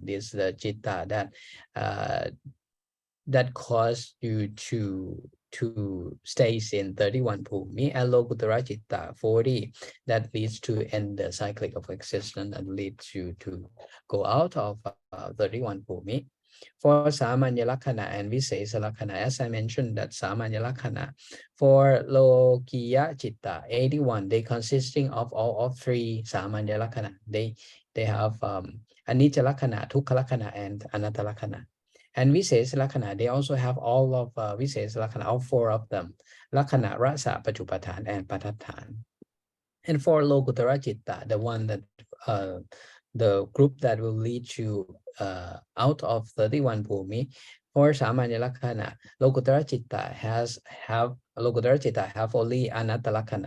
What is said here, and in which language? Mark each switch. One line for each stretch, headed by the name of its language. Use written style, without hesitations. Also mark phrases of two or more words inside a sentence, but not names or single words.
English: This is the Citta that cause you to stays in 31 Bhumi, and
Pali: Lokuttara Citta
English: 40 that leads to end the cyclic of existence and leads you to go out of 31 Bhumi. For
Pali: Samanya Lakkhana
English: and
Pali: Visesa Lakkhana,
English: as I mentioned, that
Pali: Samanya Lakkhana
English: for
Pali: Lokiya Citta
English: 81, they consisting of all of three Samanya Lakkhana. They have
Pali: Anicca Lakkhana, Dukkha Lakkhana,
English: and
Pali: Anatta Lakkhana.
English: And
Pali: Visesa Lakkhana,
English: they also have all of
Pali: Visesa Lakkhana,
English: all four of them:
Pali: Lakkhana, Rasa, Pachupatthana,
English: and Pathatthana. And for
Pali: Lokuttara Citta,
English: the one that the group that will lead you out of 31 Bhumi, for
Pali: Samanya Lakkhana, Lokuttara Citta
English: have only
Pali: Anatta Lakkhana.